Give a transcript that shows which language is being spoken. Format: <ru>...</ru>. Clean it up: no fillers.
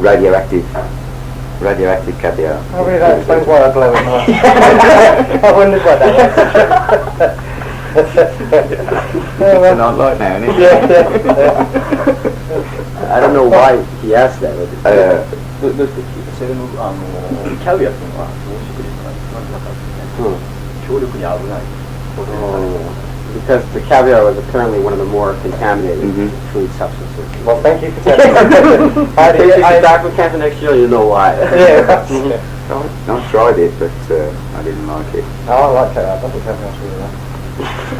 <en>Radioactive caviar. Oh, really? That explains why I glow at night. I wondered what that was. It's not like now, isn't it? I don't know why he asked that.</en> <ja>どうしてキャビアっていうのは濃縮率が一番高くてね、強力に危ない。</ja> <en>Because the caviar was apparently one of the more contaminated food substances. Well, thank you for telling me. If you come back from Canada next year, you know why. Yeah. I tried it, but I didn't like it. Oh, I like caviar. I think caviar's really nice.</en>